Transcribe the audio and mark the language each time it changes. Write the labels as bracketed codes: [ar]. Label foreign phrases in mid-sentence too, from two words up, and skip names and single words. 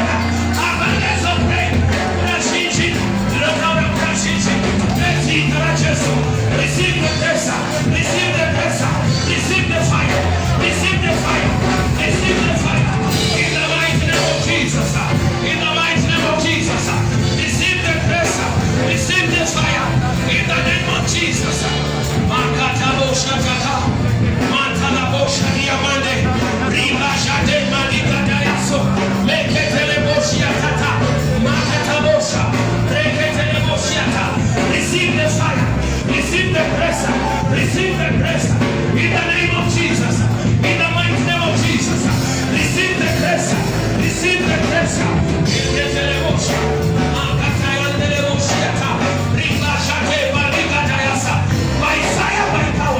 [en] Abundance of rain. Receive the grace. Receive the grace. Receive the fire. Receive the fire. Receive the fire. In the mighty name of Jesus. In the mighty name of Jesus. Receive the grace. Receive the fire. In the name of Jesus. Makatabo shataka. Mantalabo shadiamande. Riba shade madigadayaso. Meketelebo shiatata. Makatabosha. Reketelebo shiata. Receive the fire. Receive the grace. Receive the grace. In the name of Jesus. In the mighty name of Jesus. Receive the grace. Receive the grace. By fire, by power.